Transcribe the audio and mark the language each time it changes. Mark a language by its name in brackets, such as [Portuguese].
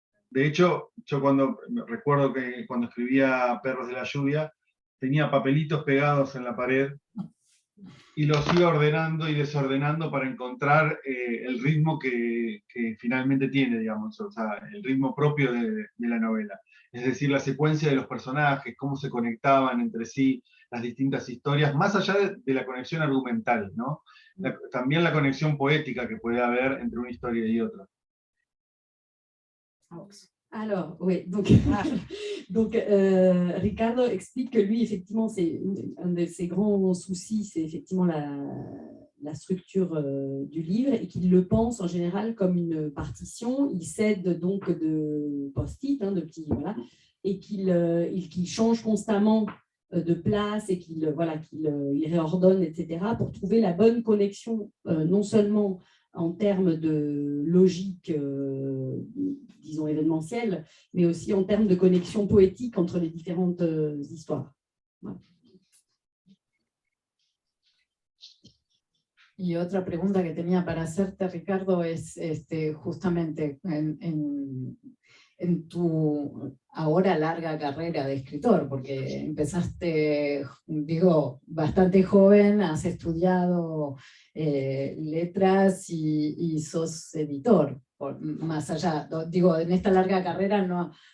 [Spanish] De hecho, yo recuerdo que cuando escribía Perros de la Lluvia, tenía papelitos pegados en la pared y los iba ordenando y desordenando para encontrar el ritmo que finalmente tiene, digamos, o sea, el ritmo propio de la novela. Es decir, la secuencia de los personajes, cómo se conectaban entre sí, las distintas historias, más allá de la conexión argumental, ¿no? También la conexión poética que puede haber entre una historia y otra. [French] Alors, oui, donc Ricardo explique que lui, effectivement, c'est un de ses grands soucis, c'est effectivement la structure du livre, et qu'il le pense en général comme une partition. Il cède donc de post-it, de petits, voilà, et qu'il change constamment de place et qu'il réordonne, etc., pour trouver la bonne connexion, non seulement en termes de logique, disons, événementielle, mais aussi en termes de connexion poétique entre les différentes histoires. Voilà. [Spanish] Y otra pregunta que tenía para hacerte, Ricardo, es justamente en tu ahora larga carrera de escritor, porque empezaste, digo, bastante joven, has estudiado letras y sos editor, más allá, digo, en esta larga carrera no...